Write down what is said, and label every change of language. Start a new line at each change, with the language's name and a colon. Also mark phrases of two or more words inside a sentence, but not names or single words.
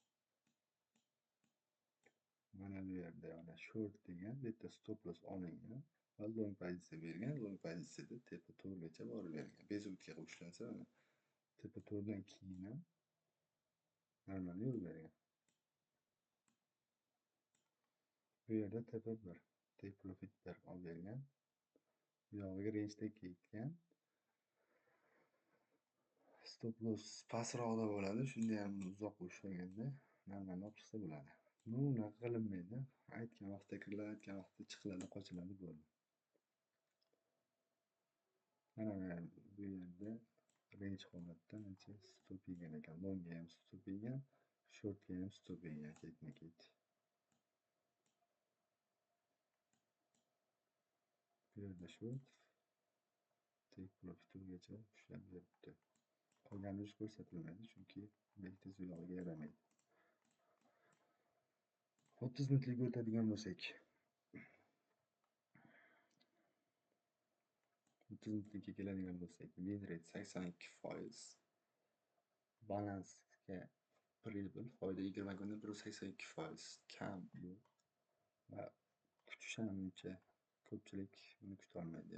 Uzbek: Mana bu yerda mana short degan bitta
English: stop loss
Uzbek: olingan va long pozitsiya bergan. Long pozitsiyada TP4 gacha borib bergan. Bezutka ushlansa mana TP4 dan keyin ham normal yo'l bergan. Bu yerda TP1
English: take profit
Uzbek: 1 olib bergan. Bu yog'iga range'da ketgan.
English: Stop loss
Uzbek: pastroqda bo'ladi. Shunda ham uzoq ushlaganda normal olib chiqsa bo'ladi. Unaqa qilinmaydi. Aytgan vaqtda kiriladi, aytgan vaqtda chiqiladi, qochiladi bo'ldi. Mana bu bu yerda range holatda ancha stop yegan ekan. Longga ham stop yegan, shortga ham stop yegan ketma-ket. Bu yerda short
English: take profit
Uzbek: turgacha ushlab yuribdi. Qolganlari ko'rsatilmaydi, chunki belgiz u yog'iga yaramaydi. 30 minutlik o'tadigan bo'lsak, 30 minutlikka keladigan bo'lsak,
English: win rate
Uzbek: 82%, balansga pribl foyda 20 kunda 182% kam bu va kutish ham uncha ko'pchilik buni kuta olmaydi.